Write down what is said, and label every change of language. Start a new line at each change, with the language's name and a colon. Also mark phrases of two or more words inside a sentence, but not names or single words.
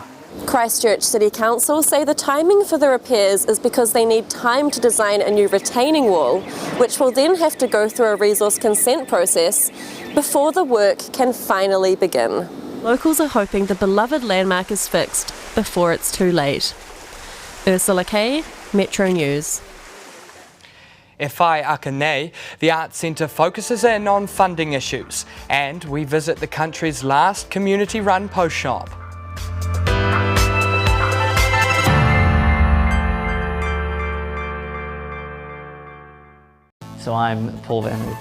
English: Christchurch City Council say the timing for the repairs is because they need time to design a new retaining wall, which will then have to go through a resource consent process before the work can finally begin. Locals are hoping the beloved landmark is fixed before it's too late. Ursula Kay, Metro News.
Māori: Whai Aka nei,
English: the Arts Centre focuses in on funding issues, and we visit the country's last community-run post shop. So I'm Paul Vanwood.